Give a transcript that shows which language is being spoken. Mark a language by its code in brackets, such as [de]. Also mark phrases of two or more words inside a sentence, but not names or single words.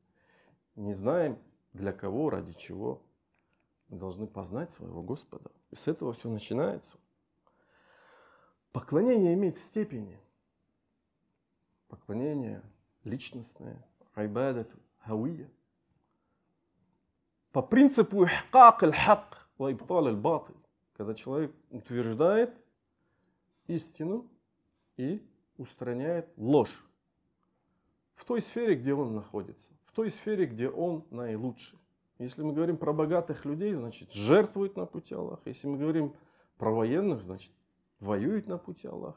[ru] Не знаем, для кого, ради чего. Мы должны познать своего Господа. И с этого все начинается. Поклонение имеет степени. Поклонение личностное, [ar] عبادة هوية. [ru] По принципу [ar] إحقاق الحق وإبطال الباطل. [ru] Когда человек утверждает истину и устраняет ложь. В той сфере, где он находится. В той сфере, где он наилучший. Если мы говорим про богатых людей, значит жертвуют на пути Аллаха. Если мы говорим про военных, значит воюют на пути Аллаха.